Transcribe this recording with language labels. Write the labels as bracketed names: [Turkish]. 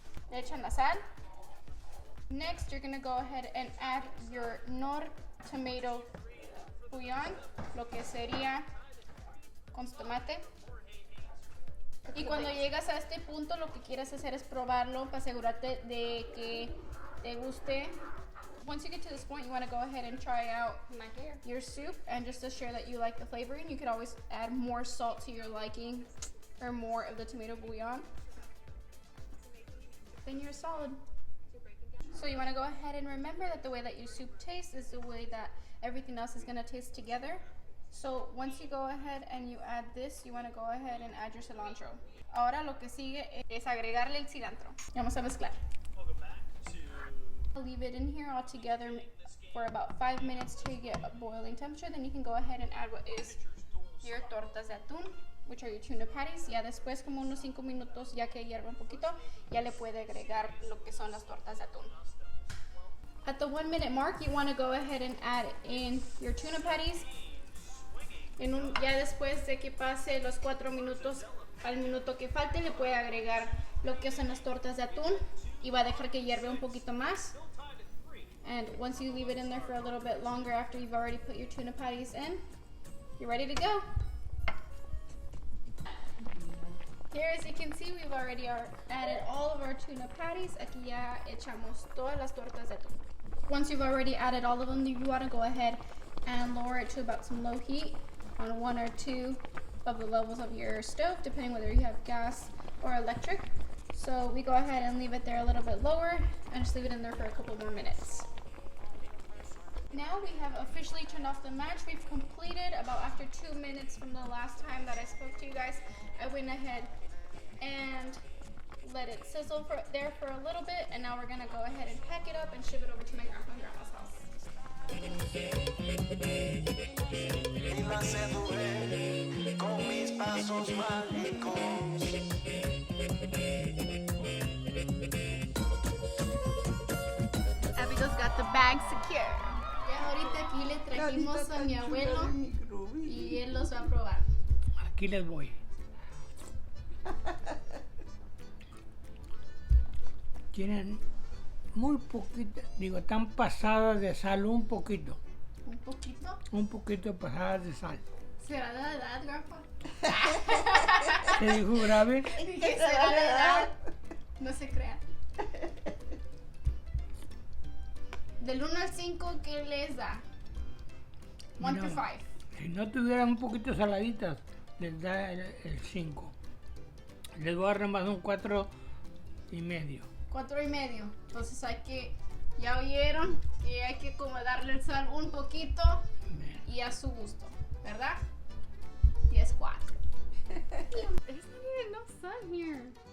[Spanish] Le echan la sal. [English] Next, you're going to go ahead and add your Knorr Tomato Bouillon, [Spanish] lo que sería con su tomate. Y cuando llegas a este punto, lo que quieres hacer es probarlo para asegurarte de que te guste. [English] Once you get to this point, you want to go ahead and try out your soup, and just to share that you like the flavoring, you could always add more salt to your liking or more of the tomato bouillon. Then you're solid. So you want to go ahead and remember that the way that your soup tastes is the way that everything else is going to taste together. So once you go ahead and you add this, you want to go ahead and add your cilantro. [Spanish] Ahora lo que sigue es agregarle el cilantro. Vamos a mezclar. [English] Leave it in here all together for about 5 minutes till you get a boiling temperature. Then you can go ahead and add what is your tortas de atún, which are your tuna patties. [Spanish] Ya después, como unos 5 minutos, ya que hierve un poquito, ya le puede agregar lo que son las tortas de atún. [English] At the 1 minute mark, you want to go ahead and add in your tuna patties. [Spanish] Ya después de que pase los 4 minutos al minuto que falte, le puede agregar lo que son las tortas de atún y va a dejar que hierve un poquito más. [English] And once you leave it in there for a little bit longer after you've already put your tuna patties in, you're ready to go. Here, as you can see, we've already added all of our tuna patties. [Spanish] Aquí ya echamos todas las tortas de atún. [English] Once you've already added all of them, you want to go ahead and lower it to about some low heat on 1 or 2 of the levels of your stove, depending whether you have gas or electric. So we go ahead and leave it there a little bit lower and just leave it in there for a couple more minutes. Now we have officially turned off the match. We've completed about after 2 minutes from the last time that I spoke to you guys. I went ahead and let it sizzle there for a little bit, and now we're gonna go ahead and pack it up and ship it over to my grandpa and grandma's house. Abigail's got the bag secure. [Spanish] Ya ahorita aquí le trajimos a mi abuelo y él los va a probar. Aquí les voy. Tienen muy poquito, digo, están pasadas de sal un poquito. ¿Un poquito? Un poquito pasadas de sal. ¿Será de la edad, grandpa? ¿Qué dijo grave? ¿Qué será de edad? No se crean. Del 1 al 5, ¿qué les da? [English] 1 to 5. [Spanish] Si no tuvieran un poquito saladitas, les da el 5. Les voy a dar más un 4 y medio. 4 y medio. Entonces ya oyeron que hay que como darle el sal un poquito y a su gusto, ¿verdad? [English] 10-4. There's not even no sun here.